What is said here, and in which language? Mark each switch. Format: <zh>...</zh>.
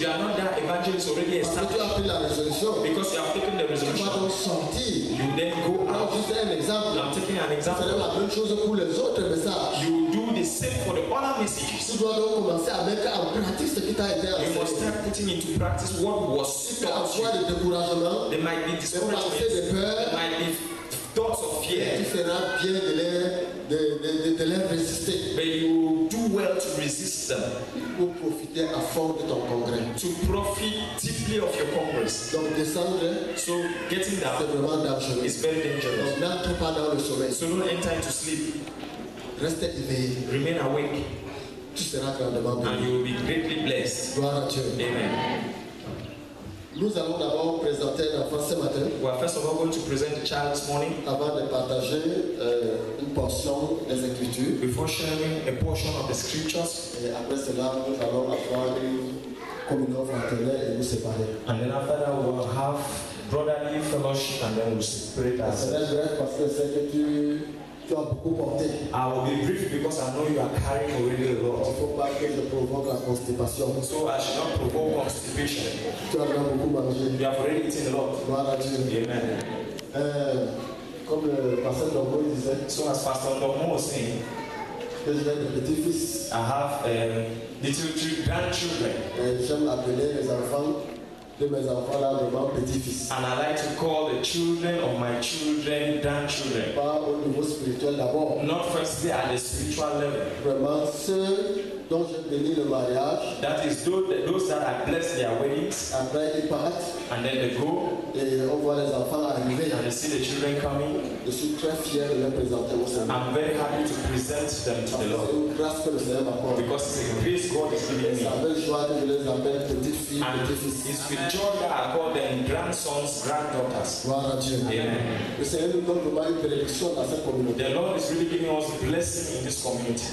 <en>You are not that evangelist already</en> <fr>Parce que tu</fr> <en>established</en> <fr>as pris la résolution.</fr> <en>because you have taken the</en> <fr>Tu vas</fr> <en>resolution.</en> <fr>donc sortir.</fr> <en>You then go</en> <fr>Alors,</fr> <en>out.</en> <fr>juste un exemple.</fr> <en>I'm taking an</en> <fr>C'est</fr> <en>example.</en> <fr>la même chose pour les autres messages.</fr> <en>You do the same for the other messages.</en> <fr>Tu dois donc commencer à mettre en pratique ce qui t'a été</fr> <en>You must</en> <fr>enseigné.</fr> <en>start putting into practice what was</en> <fr>Tu peux</fr> <en>taught you.</en> <fr>avoir des découragements,</fr> <en>There might be</en> <fr>des pensées</fr> <en>discouragement.</en> <fr>de</fr> <en>There</en> <fr>peur.</fr> <en>might be thoughts of</en> <fr>Tu</fr> <en>fear.</en> <fr>feras bien de les résister</fr> <en>But you do well to resist them,</en> <fr>pour profiter à fond de ton congrès.</fr> <en>to profit deeply of your congress.</en> <fr>Donc descendre,</fr> <en>So getting</en> <fr>c'est</fr> <en>down</en> <fr>vraiment dangereux.</fr> <en>is very dangerous.</en> <fr>Donc n'entre pas dans le sommeil.</fr> <en>So don't enter into sleep.</en> <fr>Reste éveillé.</fr> <en>Remain awake</en> <fr>Tu seras grandement</fr> <en>and</en> <fr>béni.</fr> <en>you will be greatly blessed.</en> <fr>Gloire à Dieu.</fr> <en>Amen.</en> <fr>Nous allons d'abord présenter l'enfant ce matin</fr> <en>We are first of all going to present the child this morning</en> <fr>avant de partager une portion des Écritures.</fr> <en>before sharing a portion of the scriptures.</en> <fr>Et après cela, nous allons avoir une communion fraternelle et nous séparer.</fr> <en>And then after that we will have brotherly fellowship and then we'll separate</en> <fr>Ça</fr> <en>ourselves.</en> <fr>va être bref parce que c'est que tu tu as beaucoup porté.</fr> <en>I will be brief because I know you are carrying already a</en> <fr>Il ne</fr> <en>lot.</en> <fr>faut pas que je provoque la constipation.</fr> <en>So I should not provoke constipation.</en> <fr>Tu as déjà beaucoup mangé.</fr> <en>You have already eaten a lot.</en> <fr>Gloire à Dieu.</fr> <en>Amen.</en> <fr>Comme le pasteur Dombo disait,</fr> <en>So as Pastor Domo was saying,</en> <fr>que j'ai des petits-fils.</fr> <en>I have grandchildren.</en> <fr>J'aime appeler les enfants de mes enfants là vraiment petits-fils.</fr> <en>And I like to call the children of my children grandchildren.</en> <fr>Pas au niveau spirituel d'abord.</fr> <en>Not firstly at the spiritual level.</en> <fr>Vraiment ceux dont j'ai béni le mariage.</fr> <en>That is those that I bless their weddings.</en> <fr>Après ils partent.</fr> <en>And then they go.</en> <fr>Et on voit les enfants arriver.</fr> <en>And they see the children coming.</en> <fr>Je suis très fier de les présenter au Seigneur.</fr> <en>I'm very happy to present them to the Lord.</en> <fr>C'est une grâce que le Seigneur m'accorde.</fr> <en>Because it's a grace God is giving me.</en> <fr>C'est avec joie que je les appelle petites filles,</fr> <en>And</en> <fr>petits fils.</fr> <en>it's with joy that I call them grandsons, granddaughters.</en> <fr>Gloire à Dieu.</fr> <en>Amen.</en> <fr>Le Seigneur nous donne vraiment une bénédiction dans cette communauté.</fr> <en>The Lord is really giving us blessing in this community.</en>